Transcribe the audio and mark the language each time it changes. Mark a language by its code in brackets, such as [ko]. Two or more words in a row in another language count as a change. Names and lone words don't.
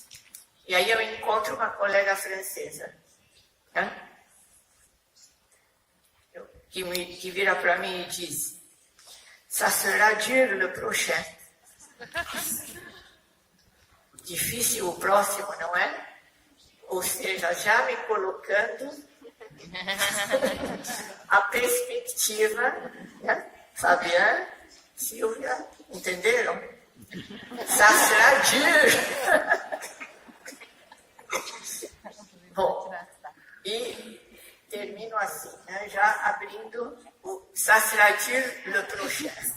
[pt] E aí eu encontro uma colega francesa, né? Que vira para mim e diz: [fr] "Ça sera dur le prochain." [pt] Difícil o próximo, não é? Ou seja, já me colocando a perspectiva, né? Fabiana, Silvia, entenderam? [fr] Ça sera dur. [pt] Bom, e termino assim, né? Já abrindo [fr] Ça sera Dieu le prochain.